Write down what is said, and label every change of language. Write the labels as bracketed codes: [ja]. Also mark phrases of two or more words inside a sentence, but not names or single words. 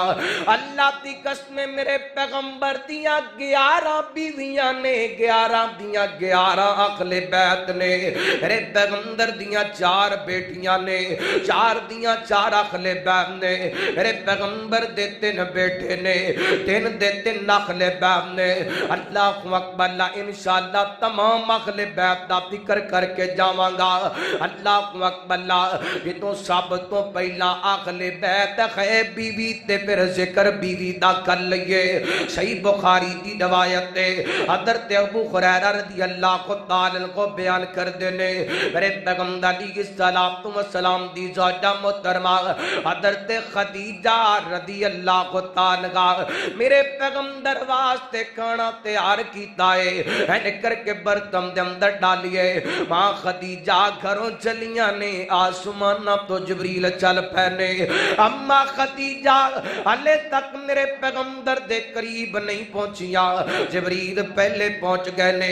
[pa] ਅੱਲਾਹ ਦੀ ਕਸਮ ਮੇਰੇ ਪੈਗੰਬਰ ਦੀਆਂ 11 ਬੀਵੀਆਂ ਨੇ 11 ਦੀਆਂ 11 ਅਗਲੇ ਬੈਤ ਨੇ। ਮੇਰੇ ਪੈਗੰਬਰ ਦੀਆਂ 4 ਬੇਟੀਆਂ ਨੇ 4 ਦੀਆਂ 4 ਅਗਲੇ ਬੈਤ ਨੇ। ਮੇਰੇ ਪੈਗੰਬਰ ਦੇ 3 ਬੇਟੇ ਨੇ 3 ਦੇ 3 ਅਗਲੇ ਬੈਤ ਨੇ। [ar] الله أكبر. [pa] ਇੰਸ਼ਾਅੱਲਾਹ ਤਮਾਮ ਅਗਲੇ ਬੈਤ ਦਾ ਜ਼ਿਕਰ ਕਰਕੇ ਜਾਵਾਂਗਾ। [ar] الله أكبر. [pa] ਜਿੱਥੋਂ ਸਭ ਤੋਂ ਪਹਿਲਾ ਅਗਲੇ ਬੈਤ ਹੈ ਬੀਵੀ ਤੇ ਫਿਰ ਜ਼ਿਕਰ ਬੀਵੀ ਦਾ ਕਰ ਲਈਏ। ਸਹੀ ਬੁਖਾਰੀ ਦੀ ਰਵਾਇਤ ਹੈ ਹਜ਼ਰਤ ਅਬੂ ਹੁਰੈਰਾ [ar] رضي الله تعالى [pa] ਕੋ ਬਯਾਨ ਕਰ ਦੇਣੇ ਮੇਰੇ ਪੈਗੰਬਰ [ar] عليه الصلاة والسلام [pa] ਦੀ ਜ਼ੌਜਾ ਮੋਹਤਰਮਾ ਹਜ਼ਰਤ ਖਦੀਜਾ [ar] رضي الله تعالى [pa] ਮੇਰੇ ਪੈਗੰਬਰ ਵਾਸਤੇ ਖਾਣਾ ਤਿਆਰ ਕੀਤਾ ਹੈ ਐਨ ਕਰਕੇ ਬਰਤਨ ਦੇ ਅੰਦਰ ਡਾਲੀਏ। ਮਾਂ ਖਦੀਜਾ ਘਰੋਂ ਚੱਲੀਆਂ ਨੇ ਅਸਮਾਨਾ ਤੋਂ ਜਬਰੀਲ ਚੱਲ ਪੈਣੇ। ਅੰਮਾ ਖਦੀਜਾ ਹਾਲੇ ਤੱਕ ਮੇਰੇ ਪੈਗੰਬਰ ਦੇ ਕਰੀਬ ਨਹੀਂ ਪਹੁੰਚੀਆ ਜਬਰੀਲ ਪਹਿਲੇ ਪਹੁੰਚ ਗਏ ਨੇ।